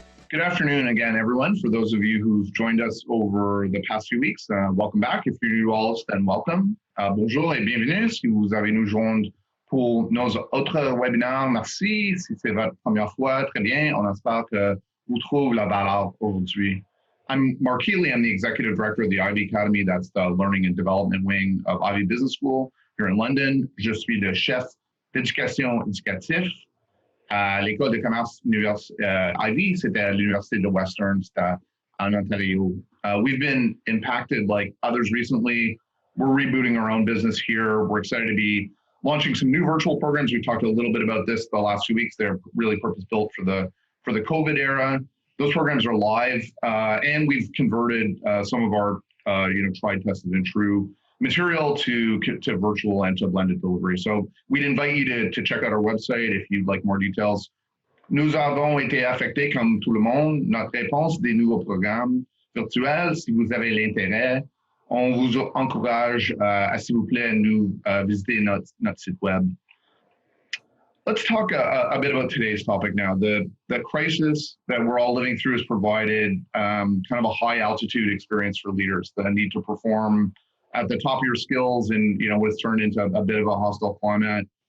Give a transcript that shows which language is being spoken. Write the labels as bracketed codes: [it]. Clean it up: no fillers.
[en] Good afternoon again, everyone. For those of you who've joined us over the past few weeks, welcome back. If you're new to all, then welcome. [fr] Bonjour et bienvenue. Si vous avez nous joindre pour nos autres webinaires, merci. Si c'est votre première fois, très bien. On espère que vous trouvez la valeur aujourd'hui. [en] I'm Mark Healy. I'm the Executive Director of the Ivey Academy. That's the Learning and Development Wing of Ivey Business School here in London. Je suis le chef d'éducation éducative à l'école de commerce Ivey, c'était à l'Université de Western, c'était en Ontario. We've been impacted like others recently. We're rebooting our own business here. We're excited to be launching some new virtual programs. We talked a little bit about this the last few weeks. They're really purpose-built for the COVID era. Those programs are live, and we've converted some of our tried, tested, and true material to virtual and to blended delivery. So we'd invite you to check out our website if you'd like more details. [fr] Nous avons été affectés comme tout le monde. Notre réponse des nouveaux programmes virtuels, si vous avez l'intérêt, on vous encourage à, s'il vous plaît, nous visiter notre site web. [en] Let's talk a bit about today's topic now. The crisis that we're all living through has provided kind of a high altitude experience for leaders, the need to perform at the top of your skills and what's turned into a bit of a hostile climate.